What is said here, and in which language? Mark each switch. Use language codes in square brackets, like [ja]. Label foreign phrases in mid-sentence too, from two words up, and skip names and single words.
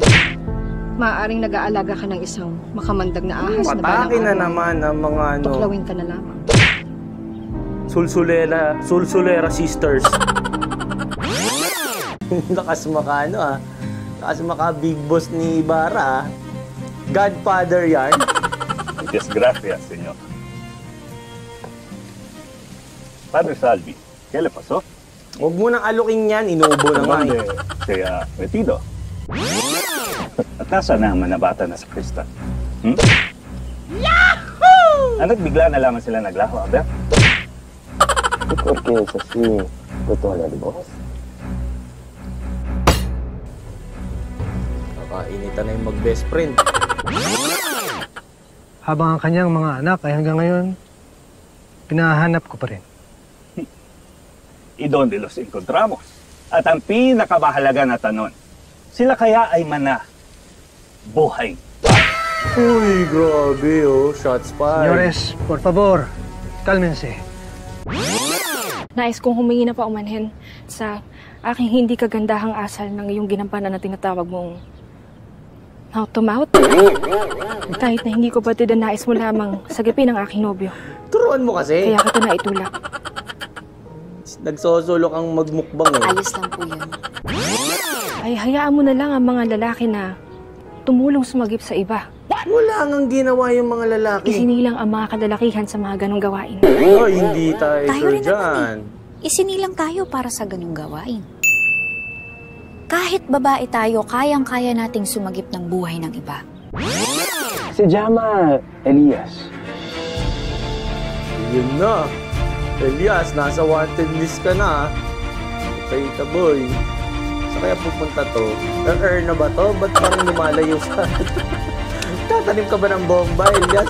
[tl] Maaaring nag-aalaga ka ng isang makamandag na ahas na Patake na naman ang mga ano... Tuklawin ka na lamang. Sulsulera sisters. Lakas maka ano, ah. Lakas maka [en] big boss [tl] ni Ibarra, ah. Godfather yan. [es] Muchas gracias, señor. Padre Salvi, ¿qué le pasó? [tl] Huwag mo nang alukin yan, inuubo na nga eh. [es] ¿Dónde se ha metido? [tl] At nasa naman na bata na sa Krista? Yahoo! Ano't bigla na lamang sila naglaho, Albert? [es] Porque es así, [tl] totoo na, di ba? Kakainitan na yung mag-best friend. Habang ang kanyang mga anak ay hanggang ngayon, pinahanap ko pa rin. [es] ¿Y dónde los encontramos? [tl] At ang pinakamahalaga na tanong, sila kaya ay buhay? Uy, grabe oh. [en] Shots fired. [es] Señores, por favor, cálmense. [tl] Nais kong humingi na paumanhin sa aking hindi kagandahang asal ng iyong ginampanan na tinatawag mong [en] mouth to mouth. [tl] Kahit na hindi ko batid ang nais mo lamang sagipin ang aking nobyo. Turuan mo kasi. Kaya kita naitulak. Nagsosolo kang magmukbang eh. Ayos lang po yun. Ay hayaan mo na lang ang mga lalaki na tumulong sumagip sa iba. Wala nang ginawa yung mga lalaki. Isinilang ang mga kadalakihan sa mga ganong gawain. Oh, hindi tayo sure rin dyan. naman eh. Isinilang tayo para sa ganung gawain. Kahit babae tayo, kayang-kaya nating sumagip ng buhay ng iba. [es] Se llama Elias. [tl] Yun na. Elias, nasa wanted list ka na. Kita boy. Sa kaya pupunta to? Na-earn na ba to? Ba't parang lumalayo sa... Tatanim ka ba ng bomba, Elias?